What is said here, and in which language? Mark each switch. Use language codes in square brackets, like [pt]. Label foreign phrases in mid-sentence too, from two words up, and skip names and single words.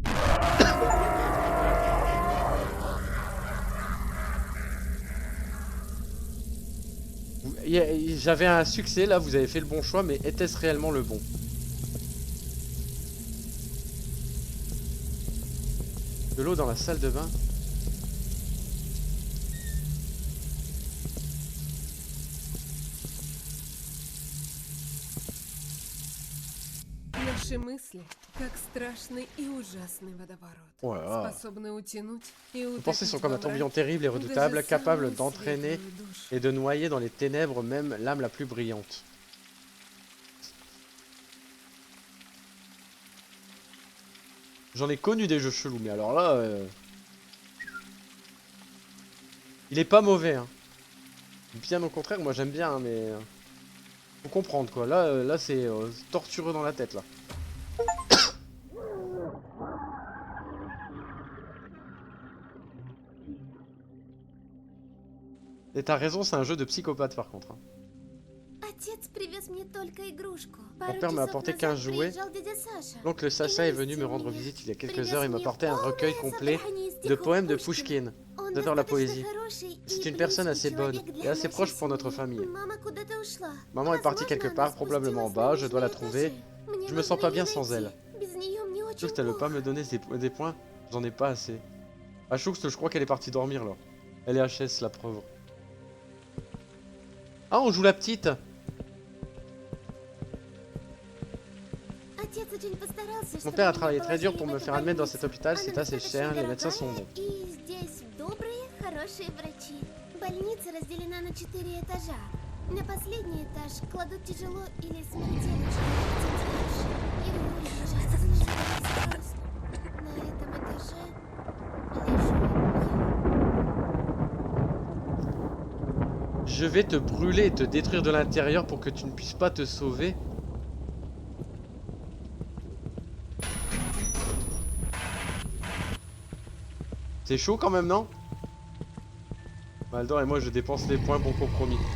[fr] J'avais un succès là, vous avez fait le bon choix, mais était-ce réellement le bon? De l'eau dans la salle de bain? [ru] Наши мысли, как страшный и ужасный водоворот, [fr] Oh là là. [ru] способны утянуть и [fr] Vos [ru] утопить [fr] pensées sont comme un [ru] во мраке [fr] tourbillon terrible et redoutable, [ru] даже [fr] capable [ru] самую [fr] d'entraîner [ru] светлую душу. [fr] et de noyer dans les ténèbres même l'âme la plus brillante. J'en ai connu des jeux chelous, mais alors là... Il est pas mauvais, hein. Bien au contraire, moi j'aime bien, hein, mais... Faut comprendre, quoi. Là c'est tortureux dans la tête, là. Et t'as raison, c'est un jeu de psychopathe, par contre. Hein. [ru] Отец привез мне только игрушку. [fr] Mon père m'a apporté 15 jouets. Donc le Sacha est venu me rendre visite il y a quelques heures et m'a apporté un recueil complet de poèmes de Pushkin. J'adore la poésie. C'est une personne assez bonne et assez proche pour notre famille. Maman est partie quelque part, probablement en bas, je dois la trouver. Je me sens pas bien sans elle. Juste elle veut pas me donner des points, j'en ai pas assez. Ah, je crois qu'elle est partie dormir là. Elle est HS, la pauvre. Ah, on joue la petite. [ru] Отец очень постарался, [fr] Mon [ru] чтобы [fr] père a [ru] меня [fr] travaillé très dur [ru] положили [fr] pour [ru] в [fr] me [ru] эту [fr] faire admettre dans [ru] больницу. [fr] cet hôpital, [ru] Она [fr] c'est assez [ru] достаточно [fr] cher, les médecins sont [ru] дорогая, [fr] bons. [ru] и здесь добрые, хорошие врачи. Больница разделена на 4 этажа. На последний этаж кладут тяжело или смертельно больных. Его ужасно запрос. На этом этаже лежу я. [fr] Je vais te brûler et te détruire de l'intérieur pour que tu ne puisses pas te sauver. C'est chaud quand même, non? Maldor et moi, je dépense les points, bon compromis.